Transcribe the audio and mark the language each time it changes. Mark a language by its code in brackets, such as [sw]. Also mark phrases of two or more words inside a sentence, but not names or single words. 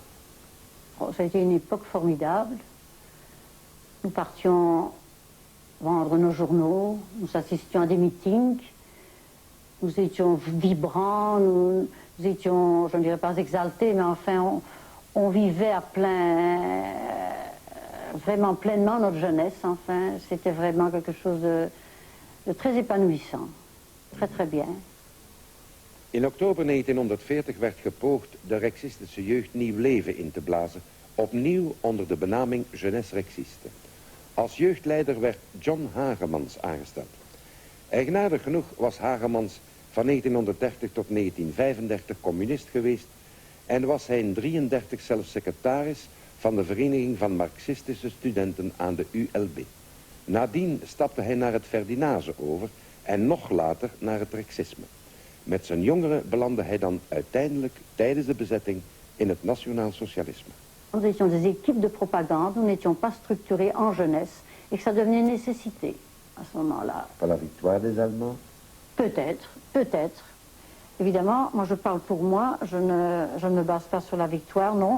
[fr] Oh, ça a été une époque formidable. Nous partions vendre nos journaux, nous assistions à des meetings, nous étions vibrants, nous étions, je ne dirais pas exaltés, mais enfin, on vivait à vraiment pleinement notre jeunesse, enfin. C'était vraiment quelque chose de très épanouissant. Très, très bien. [nl] In oktober 1940 werd gepoogd de Rexistische jeugd nieuw leven in te blazen, opnieuw onder de benaming Jeunesse Rexiste. Als jeugdleider werd John Hagemans aangesteld. Eigenaardig genoeg was Hagemans van 1930 tot 1935 communist geweest en was hij in 1933 zelfs secretaris van de Vereniging van Marxistische Studenten aan de ULB. Nadien stapte hij naar het Ferdinase over en nog later naar het Rexisme. Met zijn jongeren belandde hij dan uiteindelijk tijdens de bezetting in het nationaal socialisme. [fr] Nous étions des équipes de propagande, nous n'étions pas structurés en jeunesse et que ça devenait une nécessité à ce moment-là. Par la victoire des Allemands? Peut-être, peut-être. Évidemment, moi je parle pour moi, je ne me base pas sur la victoire, non.